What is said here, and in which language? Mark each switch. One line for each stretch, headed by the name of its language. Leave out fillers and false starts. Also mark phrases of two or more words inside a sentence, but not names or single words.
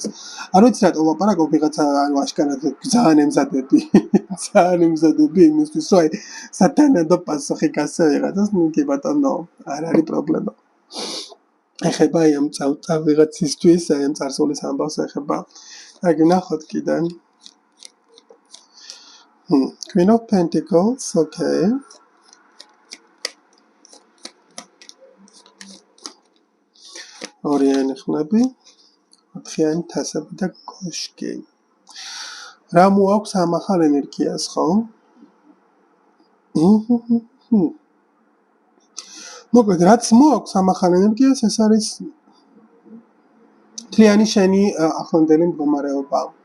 Georgian: არ ვიცი რატო ვლაპარაკობ, ვიღაცა ანუ აშკარად ძალიან ემზადები იმისთვის, რომ აი სათანადო პასუხი გასცე ვიღაცას, კი ბატონო, არ არის პრობლემა. ეხება აი ამ ვიღაცისთვის, აი ამ წარსულის ამბავს ეხება. აი ნახოთ კიდე.
English: Queen of Pentacles, okay.
Georgian: ორიანი ხმები, ოთხიანი თასები და კოშკი. რა მოაქვს ამ ახალ ენერგიას, ხო? მოკლედ, რაც მოაქვს ამ ახალ ენერგიას, ეს არის მთლიანი შენი ახლანდელი მდგომარეობა.